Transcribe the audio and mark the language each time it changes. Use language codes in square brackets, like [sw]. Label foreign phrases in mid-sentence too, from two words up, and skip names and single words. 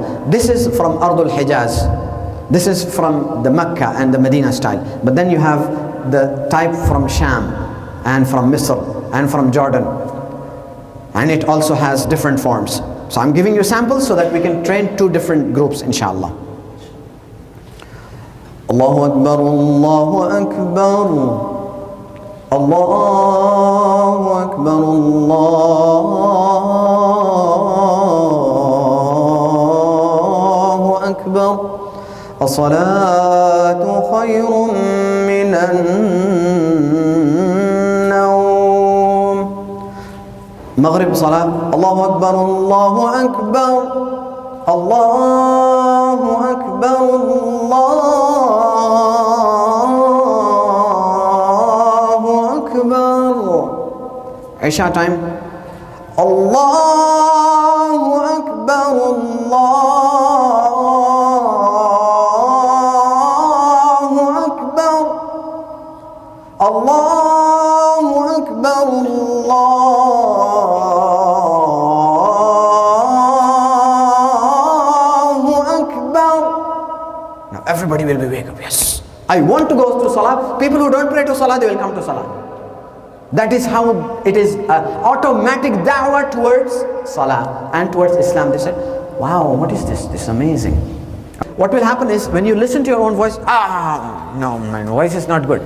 [en] This is from Ardul Hijaz. This is from the Mecca and the Medina style. But then you have the type from Sham and from Misr and from Jordan. And it also has different forms. So I'm giving you samples so that we can train two different groups, inshallah. [ar] الله أكبر، الله أكبر، الله أكبر، الله أكبر. الصلاة خير من النوم. [en] Maghrib salah. [ar] الله أكبر، الله أكبر، الله أكبر، الله أكبر. [en] Isha time. [ar] الله أكبر، الله أكبر، الله أكبر، الله أكبر. [en] Now everybody will be wake up. Yes, I want to go to Salah. People who don't pray to Salah, they will come to Salah. That is how it is, automatic da'wah towards Salah and towards Islam. They said, wow, what is this? This is amazing. What will happen is, when you listen to your own voice, no, my voice is not good.